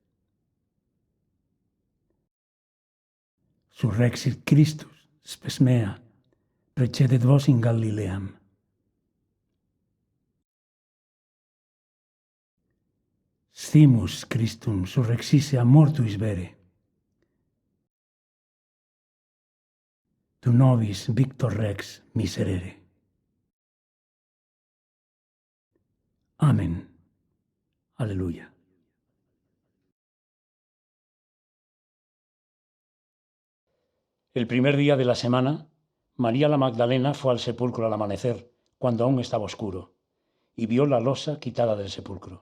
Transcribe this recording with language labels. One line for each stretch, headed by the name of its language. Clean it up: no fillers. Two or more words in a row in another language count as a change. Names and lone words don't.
Latin: Surrexit Christus, spes mea, precedet vos in Galileam. Stimus Christum surrexisse a mortuis vere. Tu nobis victor rex miserere.
Spanish: Amén. Aleluya. El primer día de la semana, María la Magdalena fue al sepulcro al amanecer, cuando aún estaba oscuro, y vio la losa quitada del sepulcro.